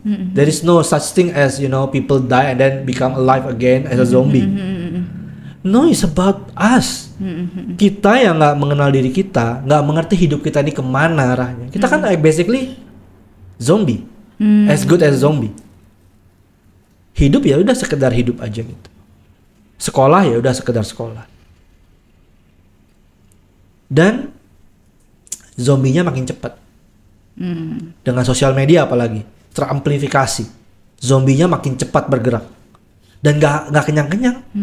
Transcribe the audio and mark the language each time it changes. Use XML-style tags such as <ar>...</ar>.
<en>There is no such thing as people die and then become alive again as a zombie. No, it's about us.</en> <id>Kita yang nggak mengenal diri kita, nggak mengerti hidup kita ini kemana arahnya. Kita kan</id> <en>basically zombie, as good as zombie.</en> <id>Hidup ya udah sekedar hidup aja gitu. Sekolah ya udah sekedar sekolah. Dan zombinya makin cepat. Dengan sosial media apalagi teramplifikasi. Zombinya makin cepat bergerak dan nggak kenyang-kenyang.</id>